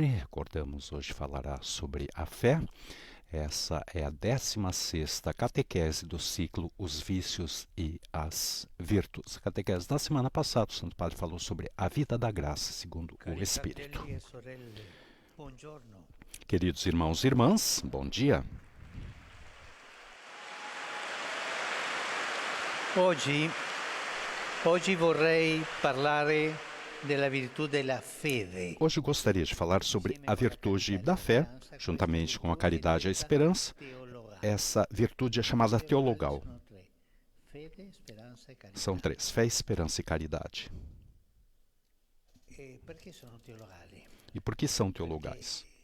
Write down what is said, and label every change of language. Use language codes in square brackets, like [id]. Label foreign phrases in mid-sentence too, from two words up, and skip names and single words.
[pt] Recordamos, hoje falará sobre a fé. Essa é a 16ª catequese do ciclo Os Vícios e as Virtudes. A catequese da semana passada, o Santo Padre falou sobre a vida da graça segundo o Espírito. Queridos irmãos e irmãs, bom dia. [it] Oggi vorrei parlare della virtù della fede. [pt] Hoje gostaria de falar sobre a virtude da fé, juntamente com a caridade e a esperança. Essa virtude é chamada teologal. São três: fé, esperança e caridade. E por que são teologais?